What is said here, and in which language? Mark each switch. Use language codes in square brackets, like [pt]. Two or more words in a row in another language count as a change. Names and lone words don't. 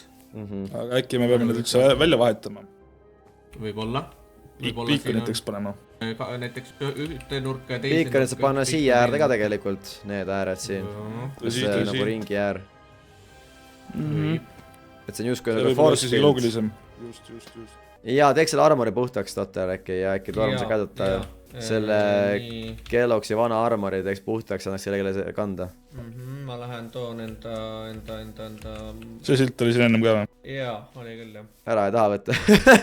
[et] Aga äkki me peame need üldse välja vahetama? Võib-olla. Piikoniteks panema. Näiteks ühte nurka ja teise piikonid saab panna siia äärde ka tegelikult, need ääred siin. See on nagu ringi äär. Et see on just kui nagu force field. Just. Jaa, teeks selle armori puhtaks Dotter äkki ja äkki Torm sa käduta selle Kelloksi vana armori teeks puhtaks, annaks kellelegi kanda. Ma lähen toon enda... See silt oli siin ennem ka või? Jaa, oli küll jah. Ära ei taha võtta.